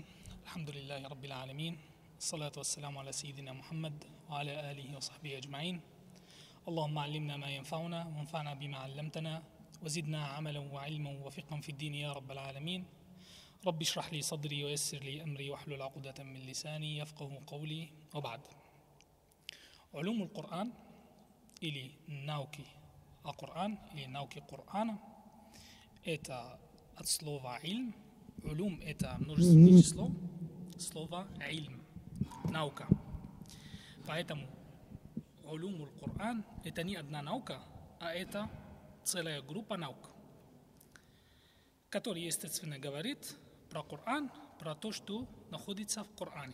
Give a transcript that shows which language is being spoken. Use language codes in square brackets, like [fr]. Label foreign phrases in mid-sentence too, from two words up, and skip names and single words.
[ar] الحمد لله رب العالمين، الصلاة والسلام على سيدنا محمد وعلى آله وصحبه أجمعين. اللهم علمنا ما ينفعنا وانفعنا بما علمتنا وزدنا عملا وعلما وفقها في الدين يا رب العالمين. رب اشرح لي صدري ويسر لي أمري واحلل عقدة من لساني يفقه قولي. وبعد. علوم القرآن [ru] или науки о Коран или науки Корана — это от слова «илм». Улум — это множественное число слова «илм» — наука. Поэтому [ar] علوم القرآن [ru] — это не одна наука, а это целая группа наук, которая, естественно, говорит про Коран, про то, что находится в Коране.